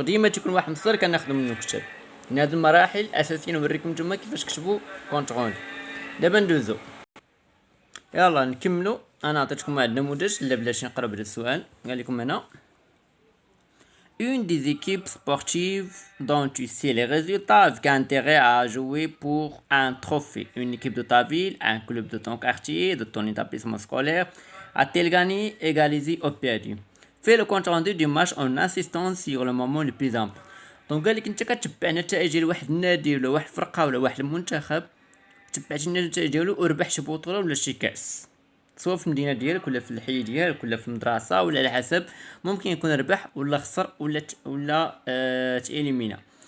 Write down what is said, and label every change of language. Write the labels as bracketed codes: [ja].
[ar] ديما تيكون واحد المصدر كناخدو منو كتاب. من هاد المراحل الاساسيه نوريكم نتوما كيفاش كتبوا كونت غوندي. دابا ندوزو يلا نكملو. انا عطيتكم واحد النموذج الا بلاتي نقرا بهذا السؤال. قال لكم هنا [fr] une des équipes sportives dont tu sais les résultats avec intérêt à jouer pour un trophée. Une équipe de ta ville, un club de ton quartier, de ton établissement scolaire, a-t-elle gagné, égalisé ou perdu? Fais le compte rendu du match en insistant sur le moment le plus important. [ar] دونك قال لك انت كتبع نتائج ديال واحد النادي ولا واحد الفرقه ولا واحد المنتخب، تبعتي النتائج ديالو وربح شي بطوله ولا شي كاس، سواء في المدينه ديالك ولا في الحي ديالك ولا في المدرسه ولا على حسب. ممكن يكون ربح ولا خسر ولا تإليمينا.